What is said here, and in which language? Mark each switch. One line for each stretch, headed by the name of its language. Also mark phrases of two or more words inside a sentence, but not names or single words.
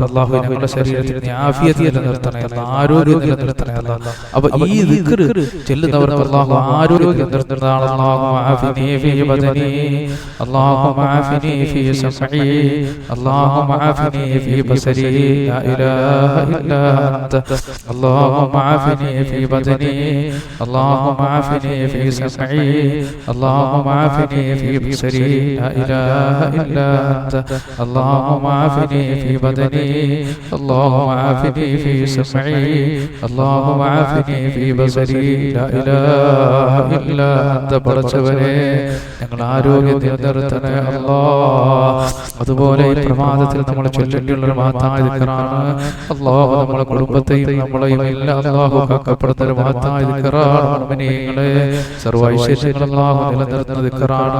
Malayalam: അല്ലാഹു ഞങ്ങളുടെ ശരീരത്തിന് ആഫിയത്ത് നിലനിർത്തണേ അല്ലാഹ്, ആരോഗ്യം നിലനിർത്തണേ അല്ലാഹ്. അപ്പൊ ഈ ദിക്ർ ചെല്ലുന്നവർക്ക് അല്ലാഹു ആരോഗ്യം നിലനിർത്തുന്നതാണ്.
Arabic: الله عافني في بدني، الله عافني في سمعي، الله عافني في بصري. لا إله إلا أنت اللهم عافني في بدني، اللهم عافني في سمعي، اللهم عافني في بصري. لا إله إلا أنت اللهم عافني في بدني، اللهم عافني في سمعي، اللهم عافني في بصري. لا إله إلا أنت
Malayalam: പടച്ചവനേ ഞങ്ങൾ ആരോഗ്യം നിലനിർത്തണേ അല്ലാഹ്. അതുപോലെ ഈ പ്രമാദത്തിൽ നമ്മൾ ചൊല്ലേണ്ടിയുള്ള ഒരു മഹത്തായ ദിക്റാണ്. അല്ലാഹു നമ്മുടെ കുടുംബത്തെയും നമ്മളെയും എല്ലാം അല്ലാഹു കാക്കപ്പെടുന്ന ഒരു മഹത്തായ ദിക്റാണ്. മുഅ്മിനീങ്ങളെ സർവ്വ ഐശ്വര്യങ്ങളും അല്ലാഹു നിലനിർത്തുന്ന ദിക്റാണ്.